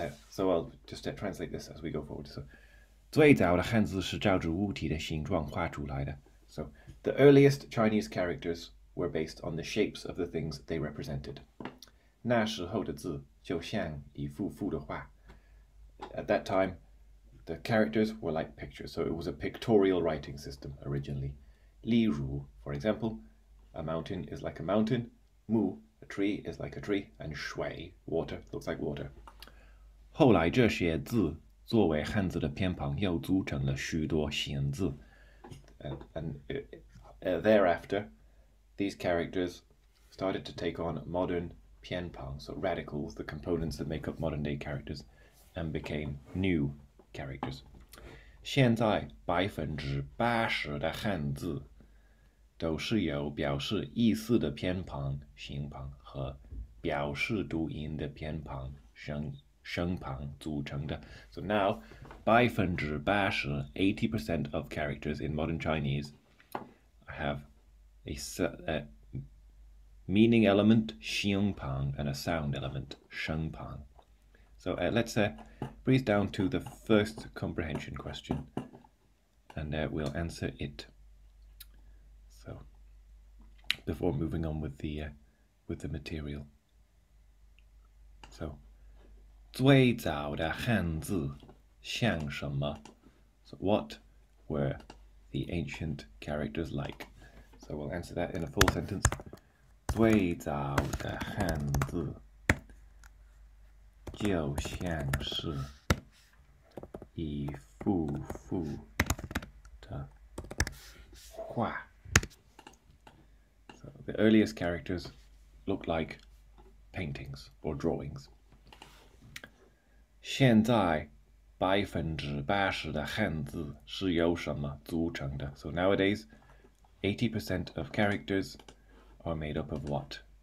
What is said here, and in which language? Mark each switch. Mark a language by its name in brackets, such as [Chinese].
[English] So I'll just translate this as we go forward. [Chinese] So 最早的汉字是照着物体的形状画出来的. [English] So the earliest Chinese characters were based on the shapes of the things they represented. [Chinese] 那时候的字就像一幅幅的画. [English] At that time, the characters were like pictures, so it was a pictorial writing system originally. [Chinese] 例如, [English] for example, a mountain is like a mountain, mu, a tree is like a tree, and shui, water, looks like water. [Chinese] 后来这些字作为汉字的偏旁又组成了许多形字. [English] And thereafter, these characters started to take on modern 偏旁, so radicals, the components that make up modern-day characters, and became new characters. [Chinese] 现在80%的汉字都是由表示意思的偏旁、形旁和表示读音的偏旁、声旁组成的. [English] So now, 80%, 80% of characters in modern Chinese have a meaning element, 形旁, and a sound element, 声旁. So let's breeze down to the first comprehension question, and we'll answer it. So before moving on with the material. [Chinese] So 最早的汉字像什么? [English] So what were the ancient characters like? So we'll answer that in a full sentence. [Chinese] 最早的汉字就像是一幅幅的画. [English] So the earliest characters look like paintings or drawings. [Chinese] 现在80%的汉字是由什么组成的? [English] So nowadays, 80% of characters are made up of what?